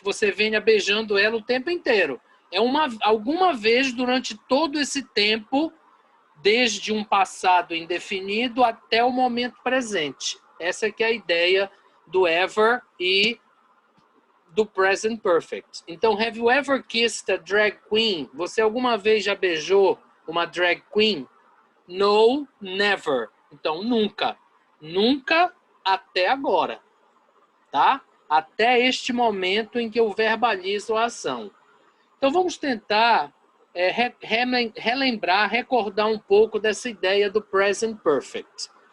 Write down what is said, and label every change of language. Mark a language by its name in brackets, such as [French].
[Portuguese] Que você venha beijando ela o tempo inteiro. É alguma vez durante todo esse tempo, desde um passado indefinido até o momento presente. Essa que é a ideia do ever e do present perfect. [English] Então, have you ever kissed a drag queen? [Portuguese] Você alguma vez já beijou uma drag queen? [English] No, never. [Portuguese] Então, nunca. Nunca até agora. Tá? Até este momento em que eu verbalizo a ação. Então, vamos tentar relembrar, recordar um pouco dessa ideia do present perfect.